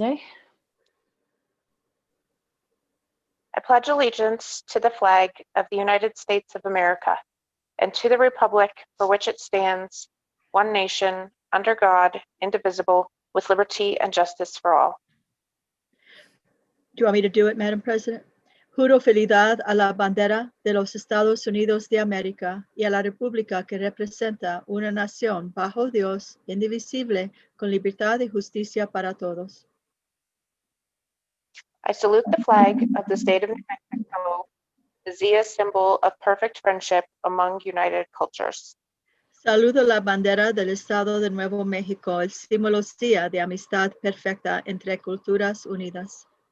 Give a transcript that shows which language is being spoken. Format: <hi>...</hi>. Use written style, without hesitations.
<en>I pledge allegiance to the flag of the United States of America and to the republic for which it stands, one nation, under God, indivisible, with liberty and justice for all. Do you want me to do it, Madam President?</en> <es>Juro fidelidad a la bandera de los Estados Unidos de América y a la república que representa una nación bajo Dios, indivisible, con libertad y justicia para todos.</es> <en>I salute the flag of the state of New Mexico, the Zia symbol of perfect friendship among united cultures.</en> <es>Saludo la bandera del Estado de Nuevo México, el símbolo Zia de amistad perfecta entre culturas unidas.</es>